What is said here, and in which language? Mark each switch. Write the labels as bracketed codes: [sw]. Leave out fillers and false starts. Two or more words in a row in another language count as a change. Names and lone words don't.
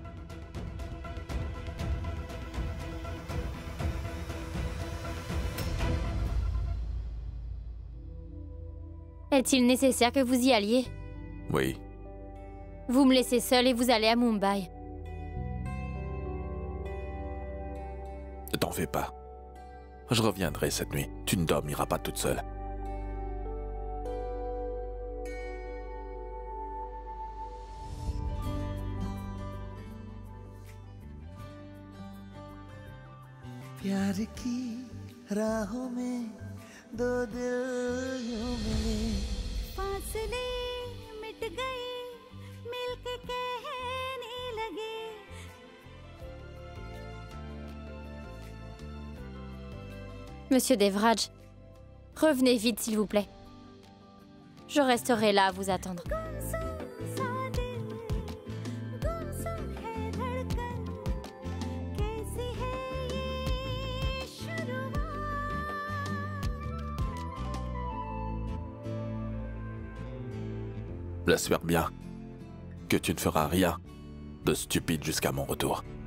[fr] Est-il nécessaire que vous y alliez? Oui. Vous me laissez seule et vous allez à Mumbai. Ne t'en fais pas. Je reviendrai cette nuit. Tu ne dormiras pas toute seule. [hi] प्यार की राहों में दो दिल यूं मिले फासले मिट गए मिलके कहने लगे [fr] Monsieur Devraj, revenez vite s'il vous plaît. Je resterai là à vous attendre. J'espère bien que tu ne feras rien de stupide jusqu'à mon retour.